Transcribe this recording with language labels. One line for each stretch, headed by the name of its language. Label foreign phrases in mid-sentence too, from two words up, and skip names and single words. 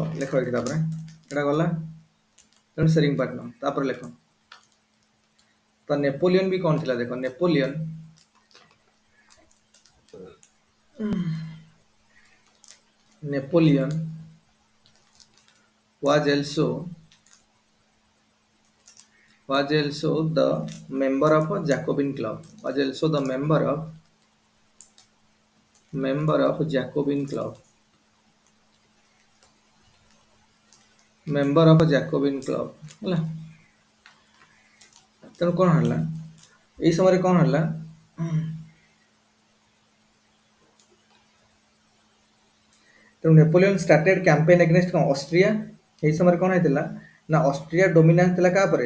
Odia: ଲେଖ ଏଠି ତାପରେ ଏଟା ଗଲା, ତେଣୁ ସେରିଙ୍ଗପଟନମ। ତାପରେ ଲେଖ, ତ ନେପୋଲିୟନ ବି କ'ଣ ଥିଲା ଦେଖ, ନେପୋଲିୟନ
English: was also the member of Jacobin club. Was also the member of Jacobin club. member of Jacobin club
Odia: ହେଲା। ତେଣୁ କ'ଣ ହେଲା ଏଇ ସମୟରେ କ'ଣ ହେଲା, ତେଣୁ ନେପୋଲିୟନ
English: started campaign against
Odia: କ'ଣ ଅଷ୍ଟ୍ରିଆ। ଏଇ ସମୟରେ କ'ଣ ହେଇଥିଲା ନା ଅଷ୍ଟ୍ରିଆ ଡୋମିନାନ୍ସ ଥିଲା କାହା ଉପରେ?